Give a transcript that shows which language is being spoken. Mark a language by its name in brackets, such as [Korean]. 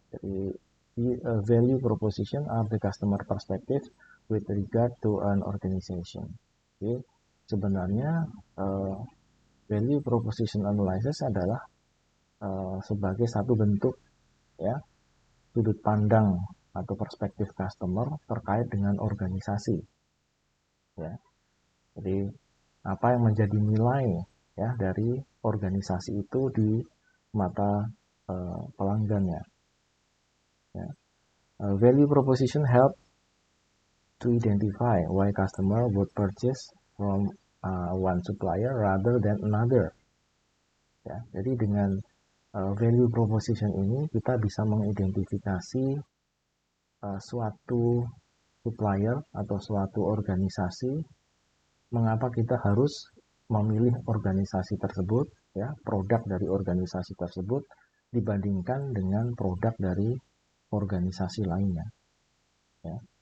[Indonesian] Jadi [English] value proposition are the customer perspective with regard to an organization. [Indonesian] Jadi sebenarnya value proposition analysis adalah sebagai satu bentuk ya sudut pandang atau perspektif customer terkait dengan organisasi ya. Jadi apa yang menjadi nilai ya dari organisasi itu di mata pelanggannya. Ya. [English] Value proposition help to identify why customer would purchase from one supplier rather than another. [Indonesian] Ya, jadi dengan value proposition ini kita bisa mengidentifikasi suatu supplier atau suatu organisasi, mengapa kita harus memilih organisasi tersebut, ya, produk dari organisasi tersebut dibandingkan dengan produk dari organisasi lainnya. Ya.